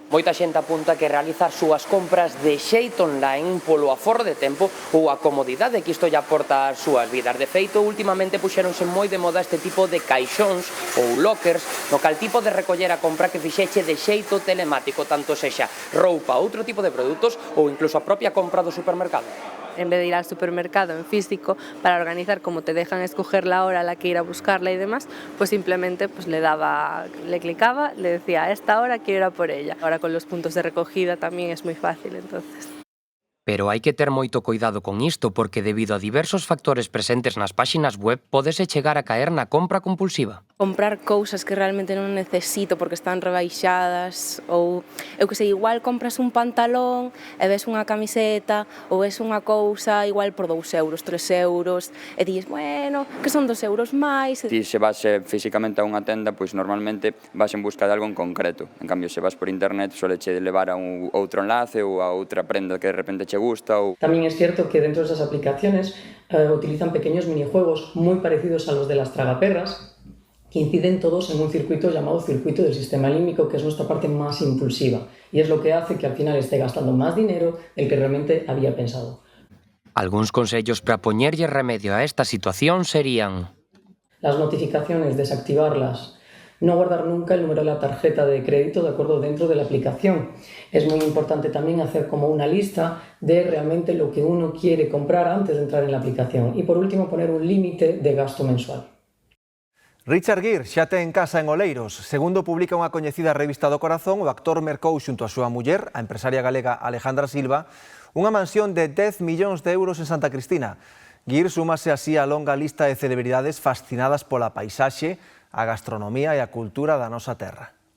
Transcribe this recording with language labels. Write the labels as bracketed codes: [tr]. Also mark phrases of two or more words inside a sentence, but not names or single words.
[gl] Moita xente apunta que realiza as súas compras de xeito online polo aforro de tempo ou a comodidade que isto lle aporta ás súas vidas. De feito, últimamente puxéronse moi de moda este tipo de caixóns ou lockers, no cal tipo de recoller a compra que fixeche de xeito telemático, tanto sexa roupa, outro tipo de produtos ou incluso a propia compra do supermercado. [es] En vez de ir al supermercado en físico para organizar como te dejan escoger la hora a la que ir a buscarla y demás, pues simplemente pues le clicaba, le decía a esta hora quiero ir a por ella. Ahora con los puntos de recogida también es muy fácil, entonces. [gl] Pero hai que ter moito cuidado con isto porque debido a diversos factores presentes nas páxinas web podese chegar a caer na compra compulsiva. Comprar cousas que realmente non necesito porque están rebaixadas ou, eu que sei, igual compras un pantalón e ves unha camiseta ou ves unha cousa igual por 2 euros, 3 euros e dices, bueno, que son 2 euros máis. Ti se vas físicamente a unha tenda, pois normalmente vas en busca de algo en concreto. En cambio, se vas por internet, soleche levar a un outro enlace ou a outra prenda que de repente che gusta. [es] También es cierto que dentro de esas aplicaciones utilizan pequeños minijuegos muy parecidos a los de las tragaperras, que inciden todos en un circuito llamado circuito del sistema límbico, que es nuestra parte más impulsiva, y es lo que hace que al final esté gastando más dinero del que realmente había pensado. [gl] Algúns consellos para poñerlle remedio a esta situación serían: [es] las notificaciones, desactivarlas. No guardar nunca el número de la tarjeta de crédito de acuerdo dentro de la aplicación. Es muy importante también hacer como una lista de realmente lo que uno quiere comprar antes de entrar en la aplicación. Y por último, poner un límite de gasto mensual. [gl] Richard Gere xa ten casa en Oleiros. Segundo publica unha coñecida revista do corazón, o actor mercou xunto a súa muller, a empresaria galega Alejandra Silva, unha mansión de 10 millóns de euros en Santa Cristina. Gere súmase así á longa lista de celebridades fascinadas pola paisaxe, a gastronomía e a cultura da nosa terra.